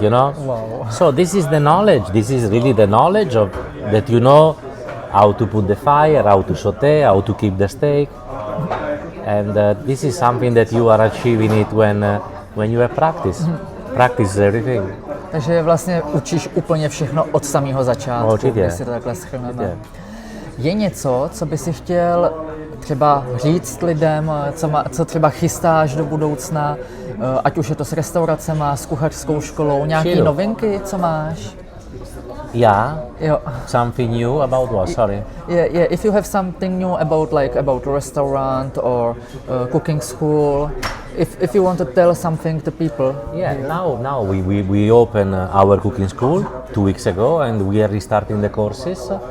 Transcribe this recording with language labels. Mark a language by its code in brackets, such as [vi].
[en] Wow. So this is the knowledge. This is really the knowledge of that how to put the fire, how to saute, how to keep the steak. And this is something that you are achieving it when you have practice. Practice is everything. [cs] Takže vlastně učíš úplně všechno od samého začátku, když si to takhle shrneme. Je něco, co by si chtěl třeba říct lidem, co třeba chystáš do budoucna, ať už je to s restauracema, s kuchařskou školou, nějaké novinky, co máš? Jo. [en] Something new about what? Sorry. Yeah. If you have something new about restaurant or cooking school, if you want to tell something to people. Yeah. Now we open our cooking school 2 weeks ago, and we are restarting the courses.